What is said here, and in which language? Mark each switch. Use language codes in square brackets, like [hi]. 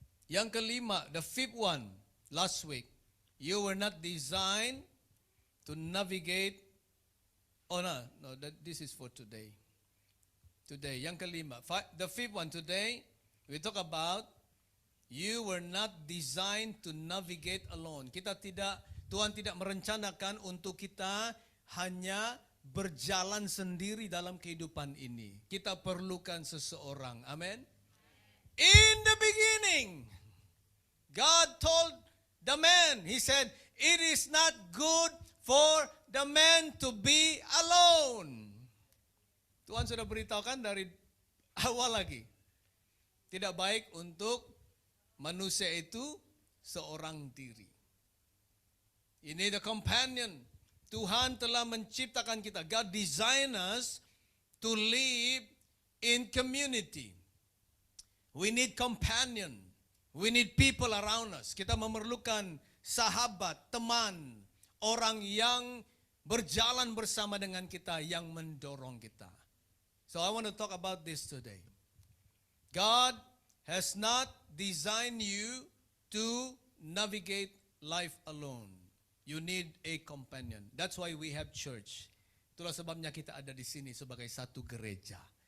[ms] Yang kelima, [en] the fifth one, last week. You were not designed to navigate. Oh no, this is for today. Today, [ms] yang kelima. [en] The fifth one today, we talk about you were not designed to navigate alone. [ms] Tuhan tidak merencanakan untuk kita hanya berjalan sendiri dalam kehidupan ini. Kita perlukan seseorang. Amen. [en] In the beginning, God told the man, He said, it is not good for the man to be alone. [ms] Tuhan sudah beritahukan dari awal lagi. Tidak baik untuk manusia itu seorang diri. [en] You need a companion. [ms] Tuhan telah menciptakan kita. [en] God designed us to live in community. We need companion. We need people around us. [ms] Kita memerlukan sahabat, teman, orang yang berjalan bersama dengan kita, yang mendorong kita. [en] So I want to talk about this today. God has not designed you to navigate life alone. You need a companion. That's why we have church. [ms] Itulah sebabnya kita ada di sini sebagai satu gereja.